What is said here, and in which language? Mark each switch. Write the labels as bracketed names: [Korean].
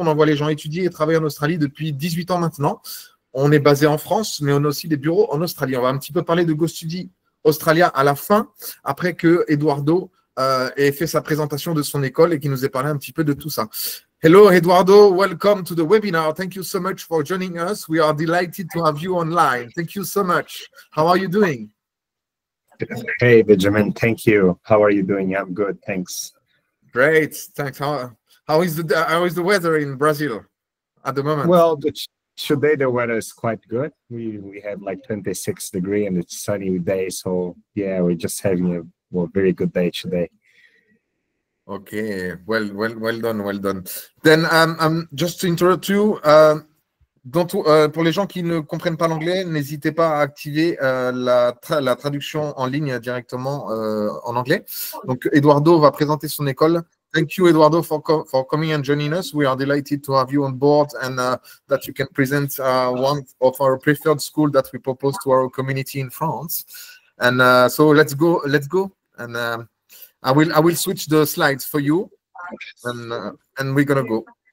[French] On envoie les gens étudier et travailler en Australie depuis 18 ans maintenant. On est basé en France, mais on a aussi des bureaux en Australie. On va un petit peu parler de Go Study Australia à la fin, après que Eduardo ait fait sa présentation de son école et qu'il nous ait parlé un petit peu de tout ça. [English] Hello, Eduardo. Welcome to the webinar. Thank you so much for joining us. We are delighted to have you online. Thank you so much. How are you doing? Hey, Benjamin. Thank you. How are you doing? I'm good. Thanks. Great. Thanks. How is the weather in Brazil at the moment? Well, today the weather is quite good. We have like 26 degrees and it's sunny day. So yeah, we're just having a very good day today. Okay. Well done. Then just to interrupt you, [French] pour les gens qui ne comprennent pas l'anglais, n'hésitez pas à activer la traduction en ligne directement en anglais. Donc, Eduardo va présenter son école. [English] Thank you, Eduardo, for coming and joining us. We are delighted to have you on board and that you can present one of our preferred schools that we propose to our community in France. And so let's go. And I will switch the slides for you, and we're gonna go.